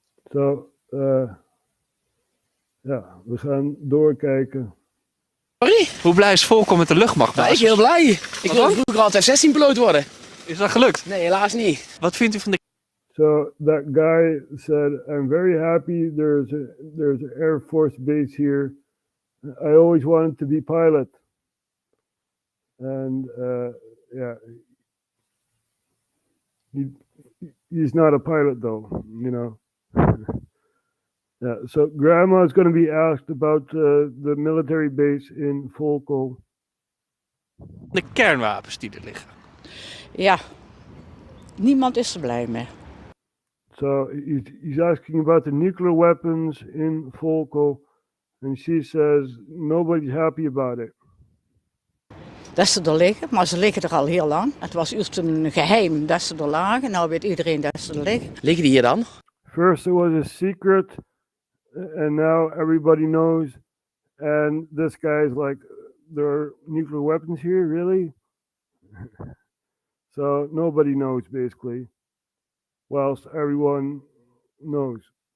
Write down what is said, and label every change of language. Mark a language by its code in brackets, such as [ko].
[nl] Zo, ja, we gaan doorkijken. Sorry? Hoe blij is Volkel met de luchtmacht? Nou, ik ben heel blij. Ik wilde vroeger altijd F-16-piloot worden. Is dat gelukt? Nee, helaas niet. Wat vindt u van de... [en] So that guy said, I'm very happy there's an Air Force base here. I always wanted to be pilot. And yeah, he's not a pilot though, Yeah, so Grandma is going to be asked about the military base in Volkel. [nl] De kernwapens die er liggen. Ja, niemand is er blij mee. [en] So he's asking about the nuclear weapons in Volkel, and she says nobody's happy about it. [nl] Dat ze er liggen, maar ze liggen er al heel lang. Het was eerst een geheim dat ze er lagen, nou weet iedereen dat ze er liggen. Liggen die hier dan? [en] First it was a secret, and now everybody knows. And this guy's like, there are nuclear weapons here, really? So nobody knows, basically. Whilst everyone knows.